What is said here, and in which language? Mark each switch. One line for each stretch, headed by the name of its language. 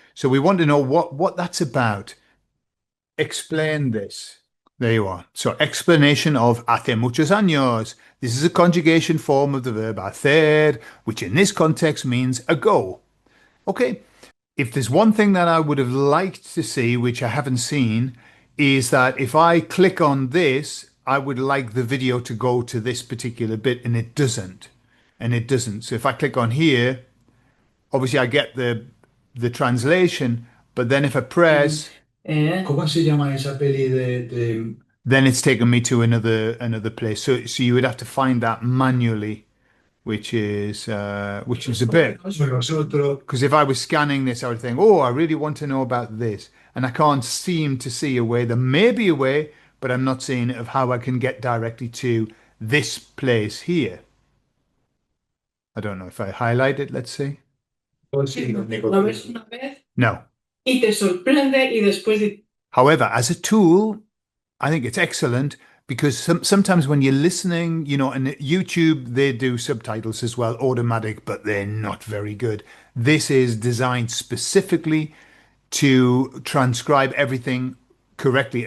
English: So we want to know what that's about. Explain this. There you are. So explanation of
Spanish: hace muchos años.
English: This is a conjugation form of the verb hacer, which in this context means ago. Okay. If there's one thing that I would have liked to see, which I haven't seen, is that if I click on this, I would like the video to go to this particular bit, and it doesn't. And it doesn't. So if I click on here, obviously I get the translation, but then if I press,
Spanish: ¿Cómo se llama esa peli de...
English: then it's taken me to another place. So you would have to find that manually, which is a bit. Because if I was scanning this, I would think, oh, I really want to know about this. And I can't seem to see a way. There may be a way, but I'm not seeing it of how I can get directly to this place here. I don't know if I highlight it, let's see.
Spanish: Lo ves una vez No. y te sorprende y después...
English: However, as a tool, I think it's excellent because sometimes when you're listening, you know, and YouTube, they do subtitles as well, automatic, but they're not very good. This is designed specifically to transcribe everything correctly.